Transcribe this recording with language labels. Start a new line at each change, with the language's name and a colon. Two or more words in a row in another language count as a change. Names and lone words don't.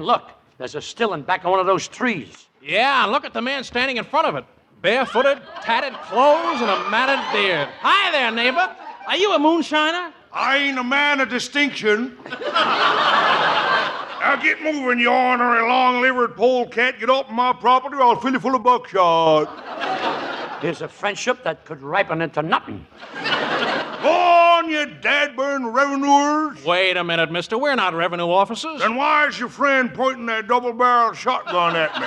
English: Look, there's a stilling back of one of those trees. Yeah, look at the man standing in front of it. Barefooted, tatted clothes, and a matted beard. Hi there, neighbor. Are you a moonshiner? I ain't a man of distinction. Now get moving, you ornery long-livered polecat. Get off my property or I'll fill you full of buckshot. Here's a friendship that could ripen into nothing. Go on, you dadburn revenuers. Wait a minute, mister. We're not revenue officers. Then why is your friend pointing that double-barreled shotgun at me?